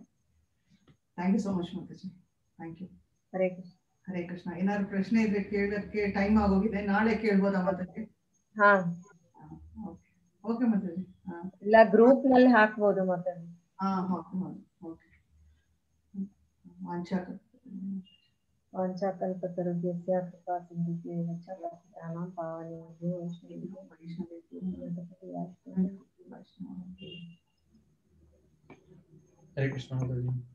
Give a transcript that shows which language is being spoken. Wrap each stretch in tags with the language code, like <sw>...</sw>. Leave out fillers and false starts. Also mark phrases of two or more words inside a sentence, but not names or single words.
<en>Thank you so much ಮಾತಾಜಿ, thank you.</en> <kn>ಹರೇ ಕೃಷ್ಣ. ಹರೇ ಕೃಷ್ಣ. ಏನಾದ್ರು ಪ್ರಶ್ನೆ ಇದ್ರೆ ಕೇಳೋದಕ್ಕೆ ಟೈಮ್ ಆಗೋಗಿದೆ, ನಾಳೆ ಕೇಳ್ಬೋದಾ ಮಾತಾಜಿ? ಹಾ ಓಕೆ ಮಾತಾಜಿ. ಇಲ್ಲ ಗ್ರೂಪ್ ನಲ್ಲಿ ಹಾಕ್ಬೋದು ಮಾತಾಜಿ. ಓಕೆ.</kn> <sa>ವಾಂಛಾಕಲ್ಪತರುಭ್ಯಶ್ಚ ಕೃಪಾ ಸಿಂಧುಭ್ಯೋ ಚ ಪತಿತಾನಾಂ ಪಾವನೇಭ್ಯೋ ವೈಷ್ಣವೇಭ್ಯೋ</sa> <kn>ಹರೇ ಕೃಷ್ಣ ಮಾತಾಜಿ.</kn>